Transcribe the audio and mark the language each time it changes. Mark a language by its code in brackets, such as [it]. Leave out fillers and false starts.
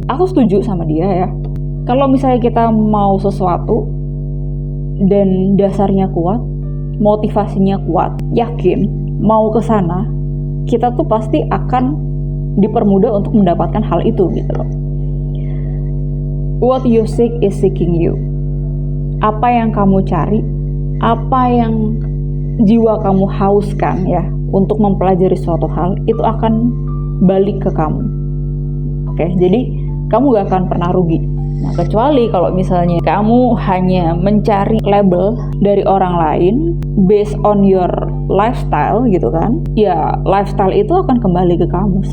[id] Aku setuju sama dia ya. Kalau misalnya kita mau sesuatu dan dasarnya kuat, motivasinya kuat, yakin mau ke sana, kita tuh pasti akan dipermudah untuk mendapatkan hal itu gitu loh. [en] What you seek is seeking you. [id] Apa yang kamu cari, apa yang jiwa kamu hauskan ya untuk mempelajari suatu hal, itu akan balik ke kamu. Oke, jadi kamu gak akan pernah rugi. Nah, kecuali kalau misalnya kamu hanya mencari label dari orang lain [en] based on your lifestyle [id] gitu kan, ya lifestyle itu akan kembali ke kamu.